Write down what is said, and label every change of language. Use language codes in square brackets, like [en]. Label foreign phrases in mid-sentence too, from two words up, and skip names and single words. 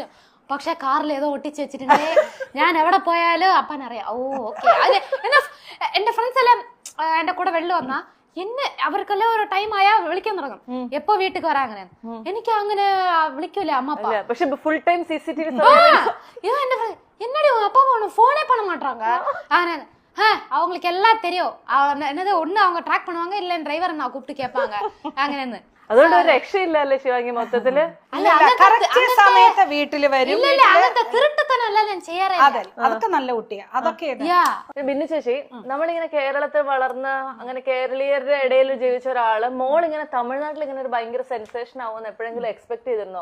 [ml] പക്ഷെ കാറിൽ ഏതോ ഒട്ടിച്ച് വെച്ചിട്ടുണ്ട്. ഞാൻ എവിടെ പോയാലും അപ്പനറിയാം. ഓ ഓക്കെ. അതെ എന്റെ ഫ്രണ്ട്സ് എല്ലാം എന്റെ കൂടെ വെള്ളി വന്നാ എന്നെ അവർക്കെല്ലാം ഒരു ടൈം ആയാ വിളിക്കാൻ തുടങ്ങും. എപ്പോ വീട്ടിൽ വരാ അങ്ങനെ. എനിക്ക് അങ്ങനെ വിളിക്കൂല അമ്മ அப்பா. പക്ഷെ ഫുൾ ടൈം CCTV [ta] என்னடி அப்பா அம்மா போனே பண்ண மாட்டாங்க. அவங்களுக்கு எல்லாம் தெரியும். என்னது ஒண்ணு அவங்க ட்ராக் பண்ணுவாங்க, இல்ல டிரைவரை நான் கூப்பிட்டு கேட்பாங்க അങ്ങനെന്ന്. [ml] അതുകൊണ്ട് ഒരു രക്ഷയില്ലല്ലേ ശിവാംഗി മൊത്തത്തില്? സമയത്ത് വീട്ടില് വരും. അങ്ങനത്തെ തിരുട്ടത്തനല്ല ഞാൻ ചെയ്യാറില്ല. അതൊക്കെ നല്ല കുട്ടിയാ. അതൊക്കെ ബിന്നു ചേച്ചി, നമ്മളിങ്ങനെ കേരളത്തിൽ വളർന്ന് അങ്ങനെ കേരളീയരുടെ ഇടയിൽ ജീവിച്ച ഒരാള് മോൾ ഇങ്ങനെ തമിഴ്നാട്ടിൽ ഇങ്ങനെ ഒരു ഭയങ്കര സെൻസേഷൻ ആവുമെന്ന് എപ്പോഴെങ്കിലും എക്സ്പെക്ട് ചെയ്തിരുന്നോ?